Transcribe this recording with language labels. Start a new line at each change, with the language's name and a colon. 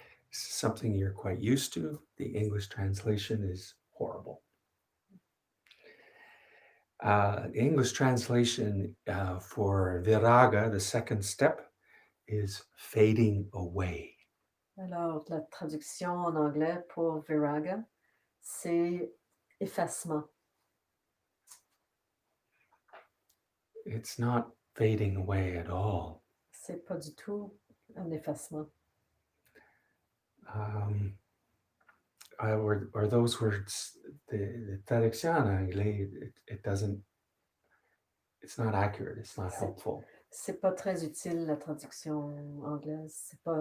English: This is something you're quite used to. The English translation is horrible. The English translation for viraga, the second step, is fading away.
French: Alors, la traduction en anglais pour viraga, c'est effacement.
English: It's not fading away at all.
French: C'est pas du tout un effacement.
English: Or those words, the
French: traduction en anglais,
English: it doesn't, it's not accurate, it's not helpful.
French: C'est pas très utile la traduction anglaise.